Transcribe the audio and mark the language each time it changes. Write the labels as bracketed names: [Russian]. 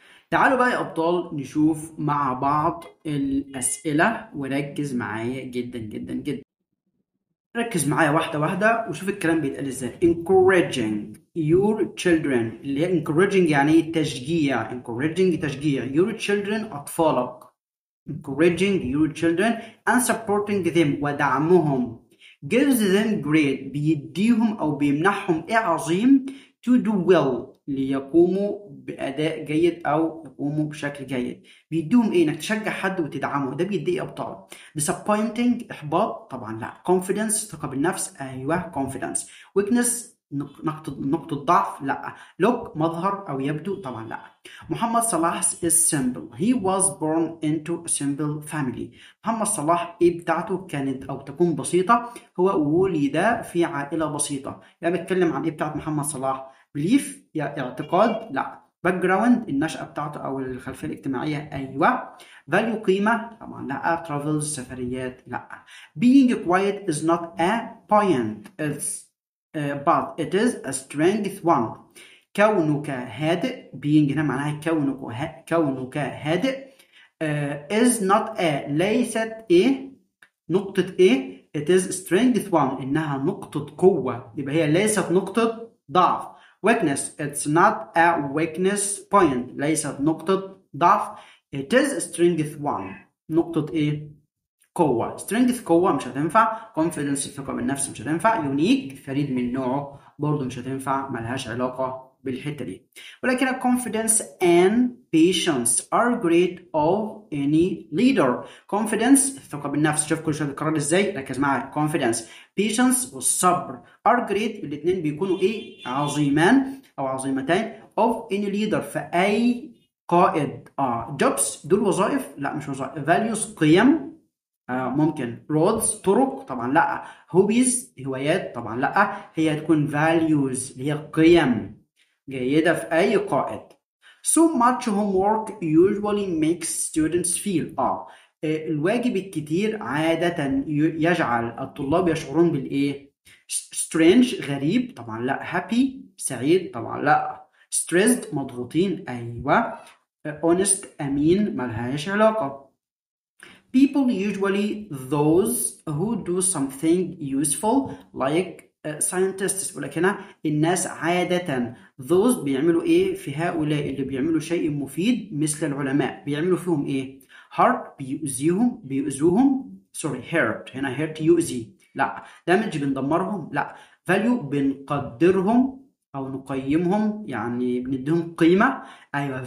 [Arabic] تعالوا بقى يا أبطال نشوف مع بعض الأسئلة، وركز معايا جدا جدا جدا. ركز معايا واحدة واحدة وشوف الكلام بيتقال ازاي. encouraging your children اللي هي encouraging يعني تشجيع. encouraging تشجيع your children أطفالك. encouraging your children and supporting them ودعمهم gives them great بيديهم أو بيمنحهم إيه عظيم to do well ليقوموا بأداء جيد أو يقوموا بشكل جيد. بيديهم إيه؟ إنك تشجع حد وتدعمه، ده بيدي أبطال. disappointing إحباط طبعا لا. confidence ثقة بالنفس أيوه confidence. weakness نقطة ضعف لا. look مظهر أو يبدو طبعا لا. [English] محمد صلاح is simple. He was born into a simple family. [Arabic] محمد صلاح إيه بتاعته كانت أو تكون بسيطة، هو ولد في عائلة بسيطة. يعني بتكلم عن إيه بتاعت محمد صلاح؟ belief يعني اعتقاد لا. background النشأة بتاعته أو الخلفية الاجتماعية أيوة. value قيمة طبعا لا. travels سفريات لا. [English] being quiet is not a point it's but it is a strength one. [Arabic] كونك هادئ being هنا معناها كونك هادئ is not a ليست ايه نقطة ايه it is strength one إنها نقطة قوة، يبقى هي ليست نقطة ضعف. [English] weakness it's not a weakness point ليست نقطة ضعف. it is strength one نقطة ايه قوة. [Arabic] strength قوة مش هتنفع. confidence الثقة بالنفس مش هتنفع. unique فريد من نوعه برضه مش هتنفع، ملهاش علاقة بالحتة دي. [English] ولكن confidence and patience are great of any leader. [Arabic] confidence الثقة بالنفس، شوف كل شوية بيتكرر ازاي، ركز معايا. confidence patience والصبر are great الاتنين بيكونوا ايه عظيمان أو عظيمتين of any leader في أي قائد. jobs دول وظائف لا مش وظائف. values قيم ممكن. roads طرق طبعا لا. hobbies هوايات طبعا لا. هي هتكون values اللي هي قيم جيدة في أي قائد. so much homework usually makes students feel الواجب الكتير عادة يجعل الطلاب يشعرون بالإيه؟ strange غريب طبعا لا. happy سعيد طبعا لا. stressed مضغوطين أيوة. honest أمين ملهاش علاقة. [English] people usually those who do something useful like scientists. [Arabic] ولكن الناس عادة those بيعملوا ايه في هؤلاء اللي بيعملوا شيء مفيد مثل العلماء بيعملوا فيهم ايه؟ hurt بيؤذوهم hurt هنا hurt يؤذي لا. damage بندمرهم لا. value بنقدرهم أو نقيمهم يعني بنديهم قيمة أيوة.